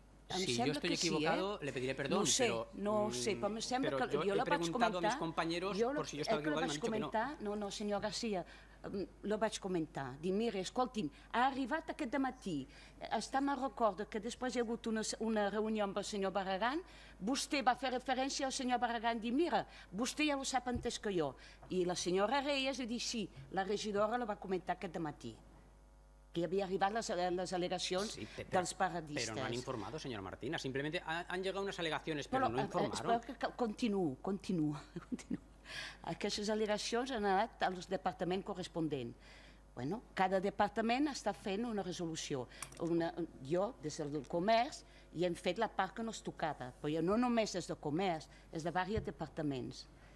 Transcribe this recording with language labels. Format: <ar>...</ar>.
<es>Si yo estoy equivocado, le pediré perdón,</es> <ca>no ho sé, però me sembla que jo la vaig comentar.</ca> <es>A mis compañeros por si yo estaba equivocado, me han dicho que no.</es> <ca>No, senyor García, lo vaig comentar. Dic, mira, escolti'm, ha arribat aquest dematí, està me'n recorda que després hi ha hagut una reunió amb el senyor Barragán, vostè va fer referència al senyor Barragán, dic, mira, vostè ja ho sap antes que jo. I la senyora Reyes li dic, sí, la regidora lo va comentar aquest dematí, que havia arribat les al·legacions dels paradistes.</ca> <es>Pero no han informado, señora Martina, simplemente han llegado unas alegaciones, pero no informaron.</es> <ca>Espera que continuo. Aquestes al·legacions han anat al departament corresponent. Bueno, cada departament està fent una resolució. Jo, des del comerç, hi hem fet la part que no es tocava, però no només des del comerç, és de diversos departaments.</ca>